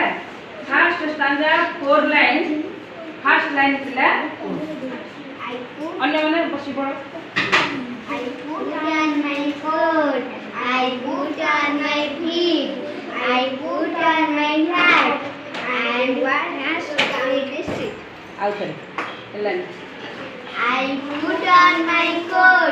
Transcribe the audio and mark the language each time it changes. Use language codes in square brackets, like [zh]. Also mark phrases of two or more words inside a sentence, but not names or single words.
[en] First stanza 4 lines. First line [or] ଥିଲା ଅନ୍ୟ ମାନେ ବସି ପଡ଼. [en] I put on my coat. I put on my feet. I put on my hat. And what has down the street. Out हैला. I put on my coat.